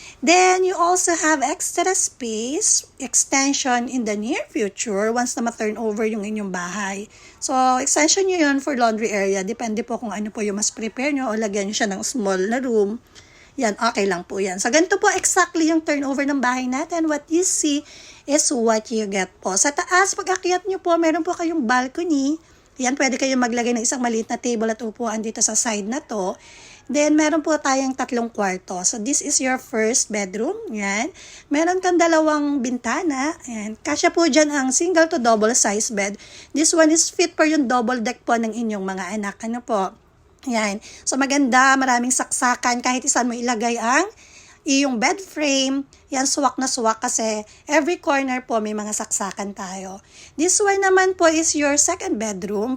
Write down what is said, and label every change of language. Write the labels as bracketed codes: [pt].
[en] Then, you also have extra space, extension in the near future once [tl] na ma-turn over yung inyong bahay. So, extension nyo yun [en] for laundry area. [tl] Depende po kung ano po yung mas prepare nyo o lagyan nyo siya ng small na room. Yan, okay lang po yan. So, ganito po exactly yung turnover ng bahay natin. [en] What you see is what you get po. [tl] Sa taas, pag akyat nyo po, meron po kayong balcony. Yan, pwede kayong maglagay ng isang maliit na table at upuan dito sa side na to. Then, meron po tayong 3 kwarto. [en] So, this is your first bedroom. [tl] Yan. Meron kang 2 bintana. Yan. Kasya po dyan ang single to double size bed. [en] This one is fit for [tl] yung double deck po ng inyong mga anak. Ano po? Yan. So, maganda. Maraming saksakan. Kahit isan mo ilagay ang iyong bed frame, yan suwak na suwak kasi every corner po may mga saksakan tayo. [en] This one [tl] naman po [en] is your second bedroom.